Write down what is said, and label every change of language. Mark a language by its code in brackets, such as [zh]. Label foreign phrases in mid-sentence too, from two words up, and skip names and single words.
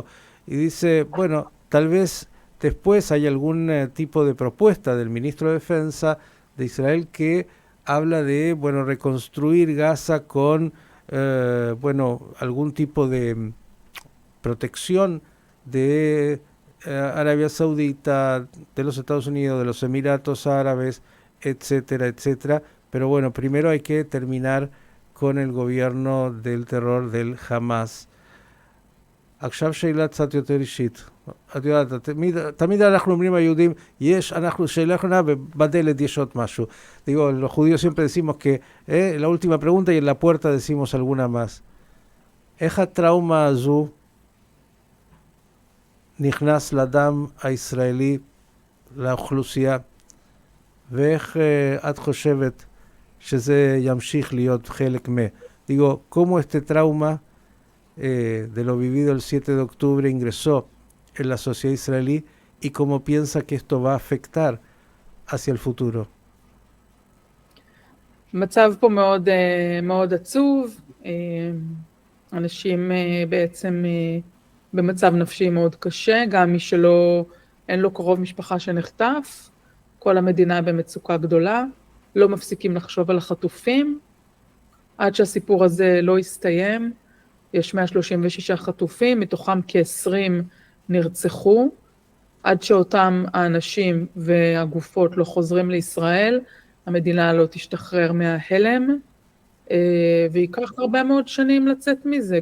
[es] Y dice, bueno, tal vez después hay algún tipo de propuesta del ministro de Defensa de Israel que habla de, bueno, reconstruir Gaza con, bueno, algún tipo de protección de Arabia Saudita, de los Estados Unidos, de los Emiratos Árabes, etcétera, etcétera. Pero bueno, primero hay que terminar con el gobierno del terror del Hamas. [he] עכשיו שאלה קצת יותר אישית. את יודעת, תמיד אנחנו אומרים היהודים, אנחנו שאלה אחרונה ובדלת יש עוד משהו. [es] Digo, los judíos siempre decimos que la última pregunta y en la puerta decimos alguna más. [he] איך הטראומה הזו נכנס לדם הישראלי, לאוכלוסייה, ואיך את חושבת שזה ימשיך להיות חלק [es] digo, cómo este trauma de lo vivido el 7 de octubre ingresó en la sociedad israelí y cómo piensa que esto va a afectar hacia el futuro. [he] מצב פה מאוד, מאוד עצוב, אנשים בעצם במצב נפשי מאוד קשה, גם מי שלא, אין לו קרוב משפחה שנחטף, כל המדינה במצוקה גדולה, לא מפסיקים לחשוב על החטופים, עד שהסיפור הזה לא יסתיים, יש 136 חטופים, מתוכם כ-20 נרצחו, עד שאותם האנשים והגופות לא חוזרים לישראל, המדינה לא תשתחרר מההלם, ויקח הרבה מאוד שנים לצאת מזה.